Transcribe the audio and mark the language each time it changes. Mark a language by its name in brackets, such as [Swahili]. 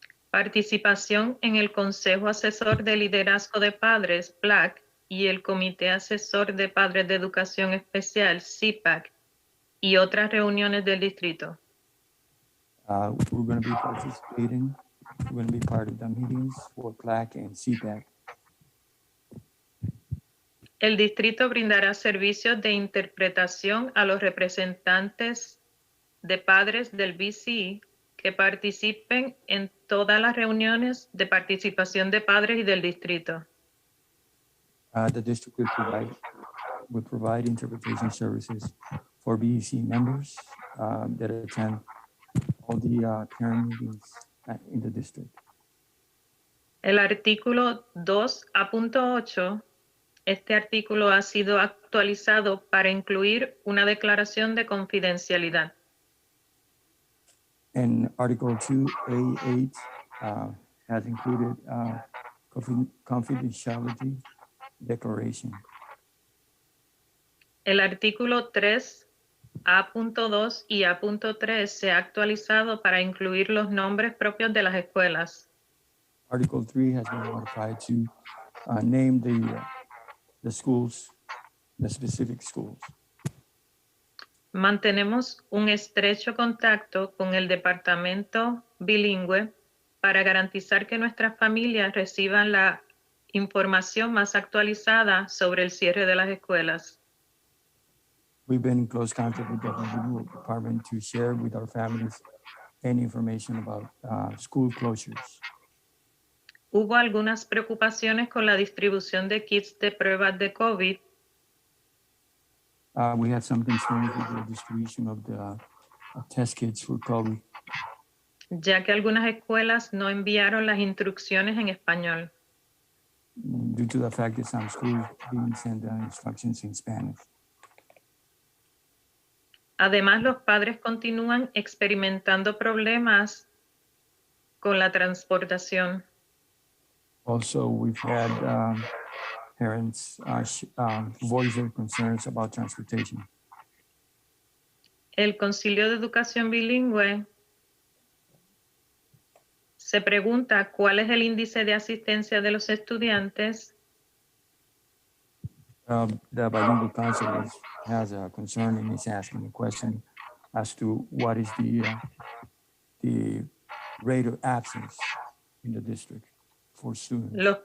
[Spanish] Participación en el Consejo Asesor de Liderazgo de Padres, PLAC, y el Comité Asesor de Padres de Educación Especial, CPAC, y otras reuniones del distrito. [English] We're going to be participating, we're going to be part of the meetings for PLAC and CPAC. [Spanish] El distrito brindará servicios de interpretación a los representantes de padres del BCE que participen en todas las reuniones de participación de padres y del distrito. [English] The district will provide interpretation services for BEC members that attend all the parent meetings in the district. [Spanish] El artículo 2A.8, este artículo ha sido actualizado para incluir una declaración de confidencialidad. [English] And Article 2A8 has included confidentiality declaration. [Spanish] El artículo 3A.2 y A.3 se ha actualizado para incluir los nombres propios de las escuelas. [English] Article 3 has been modified to name the schools, the specific schools. [Spanish] Mantenemos un estrecho contacto con el departamento bilingüe para garantizar que nuestras familias reciban la información más actualizada sobre el cierre de las escuelas. [English] We've been in close contact with the bilingual department to share with our families any information about school closures. [Spanish] Hubo algunas preocupaciones con la distribución de kits de pruebas de COVID. [English] We had some concerns with the distribution of the test kits for COVID, [Spanish] ya que algunas escuelas no enviaron las instrucciones en español. [English] due to the fact that some schools didn't send the instructions in Spanish. [Spanish] Además, los padres continúan experimentando problemas con la transportación. [English] Also, we've had parents voice their concerns about transportation. [Spanish] El Concilio de Educación Bilingüe se pregunta cuál es el índice de asistencia de los estudiantes. [English] The bilingual council has a concern and is asking a question as to what is the rate of absence in the district for students.